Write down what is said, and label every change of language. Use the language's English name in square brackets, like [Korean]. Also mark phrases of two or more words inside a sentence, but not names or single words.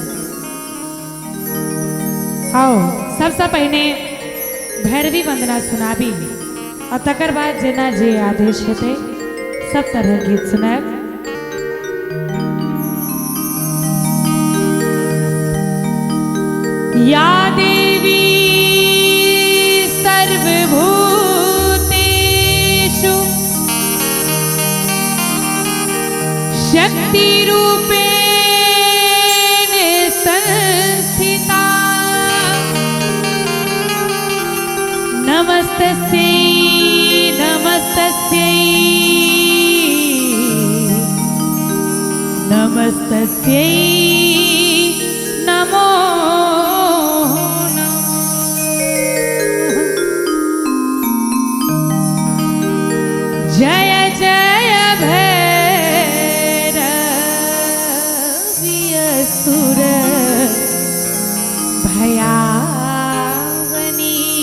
[Maithili] आओ सबसे पहले भैरवी वंदना सुनाबी और तकर बाद जेना जे आदेश हेते सब तरह गीत सुनाब। [Sanskrit] या देवी सर्वभूतेषु शक्ति रूपेण संस्थिता नमस्तस्यै नमस्तस्यै नमस्तस्यै [Maithili] नमो जय जय भैरवी असुर भयावनी